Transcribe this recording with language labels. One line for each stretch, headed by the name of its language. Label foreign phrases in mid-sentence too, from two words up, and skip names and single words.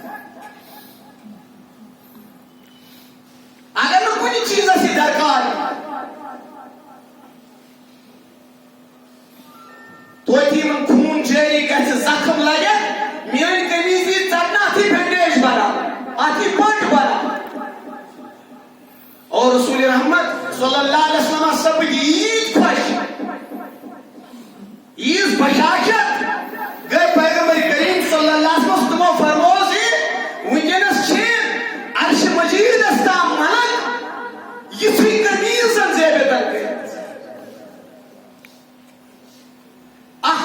Kashmiri: اگر نہٕ کُنہِ چیٖزس یہِ درکار توتہِ یِمن خوٗن جٲری گژھِ زخم لگہِ میٲنۍ قمیٖض یی ژٹنہٕ اتھ یی بینڈیج بناونہٕ اتھ یی پٹ بناونہٕ اور رسول رحمت
Arabic: صلی اللہ علیہ وسلم
Kashmiri: سپدِ ییٖتۍ خۄش ییٖژ بشاشت گٔے پیغمبر کریم
Arabic: صلی اللہ علیہ وسلم
Kashmiri: تِمو فرموو زِ وٕنکیٚنس چھِ عرشِ مجیٖدس تام ملک یِژھٕے قمیٖضن زیبتن کٔرِتھ اکھ